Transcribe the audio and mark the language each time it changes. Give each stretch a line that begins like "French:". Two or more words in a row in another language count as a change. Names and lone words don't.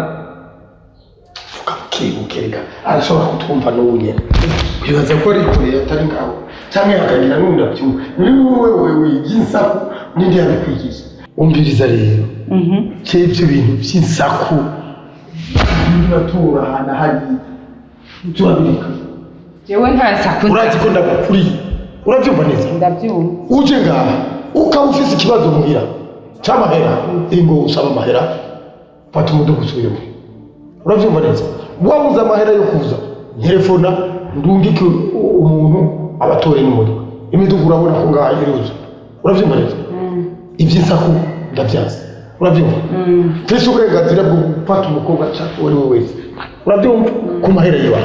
Rundi: ukamukereka arashobora kutwumva n'ubunyene kwibaza ko ari kure atari ngaho cyangwa hakagira n'undi abyumva muri wewe y'insaku n'indi yabikwigisha umviriza rero cy'ibyo bintu by'insaku n'atura hana hari turabireka jewe nta nsaku urazi ko ndagukuriye urabyumva neza ndabyumva uje ngaha ukaba ufise ikibazo muhira cy'amahera ingo usaba amahera fata umudugu usubire muhira urabyumva neza wabuze amahera yo kuza telefona ndungike umuntu abatore n'imodoka imidugu urabona ko ngaha iruza urabyumva neza iby'insaku ndabyaza urabyumva mfise uburenganzira bwo gufata umukobwa cyangwa uwo ari we wese urabyumva ku mahera yiwawe